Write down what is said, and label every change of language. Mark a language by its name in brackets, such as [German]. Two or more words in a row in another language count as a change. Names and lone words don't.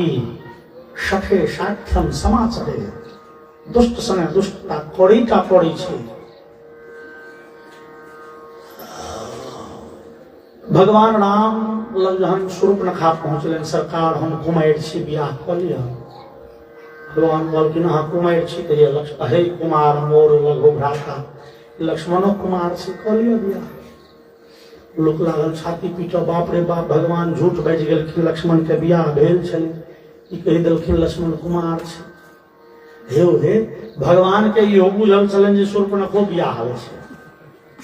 [Sanskrit] सठे साठ्यम समाचरे, [Maithili] दुष्ट संगे दुष्टता करै टा पड़ै छै। भगवान राम लग जहन शूर्पणखा पहुँचलनि, सरकार हम कुमारि छी बियाह कऽ लिअ। भगवान कहलखिन अहाँ कुमारि छी तऽ ये हे कुमार मोर लघु भ्राता, लक्ष्मणो कुमार छी कऽ लिअ बियाह। लोक लागल छाती पीटो, बाप रे बाप, भगवान झूठ बाजि गेलखिन, लक्ष्मण के बियाह भेल छलै, ई कहि देलखिन लक्ष्मण कुमार छै। हे भगवान के इहो बुझल छलनि जे शूर्पणखो बियाह होइ छै।